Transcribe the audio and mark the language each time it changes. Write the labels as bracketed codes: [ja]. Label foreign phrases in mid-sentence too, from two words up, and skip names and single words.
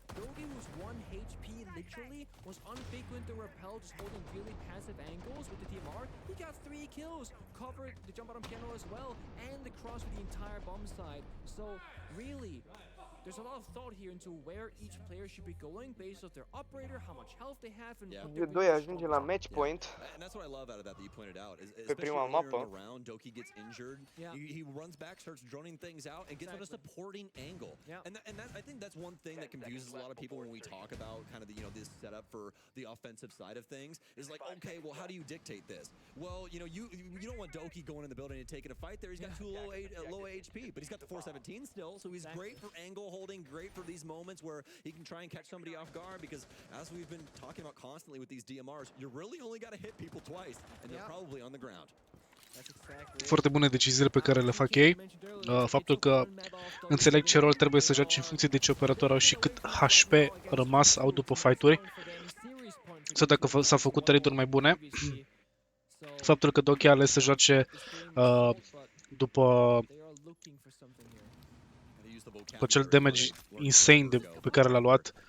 [en] Doki, who's 1 HP literally, was unfrequent to repel, just holding really passive angles with the DMR. He got 3 kills, covered the jump bottom piano as well, and the cross with the entire bomb side. So really, there's a lot of thought here into where each player should be going based off their operator, how much health they have, and [ro] G2 ajunge la [en] match point. And that's what I love out of that you pointed out. [ro] Pe prima mapă. [en] Doki gets injured. He runs back, starts droning things out, and gets on a supporting angle. And that, I think that's one thing that confuses a lot of people when we talk about kind of the, this setup for the offensive side of things. Is like, okay, well, how do you dictate this? Well, you don't want Doki going in the building and taking a fight there. He's got too low HP, but he's got the 417 still, so he's great for angle holding, great for these moments where he can try and catch somebody off guard, because as we've been talking about constantly with these DMRs, you really only got to hit people twice, and they're probably on the ground. [ro] Foarte bune deciziile pe care le fac ei. Faptul că înțeleg ce rol trebuie să joace în funcție de ce operator au și cât HP rămas au după fight-uri. Sau dacă s-au făcut trade-uri mai bune. Faptul că Doki a ales să joace după acel [en] damage insane [ro] pe care l-a luat.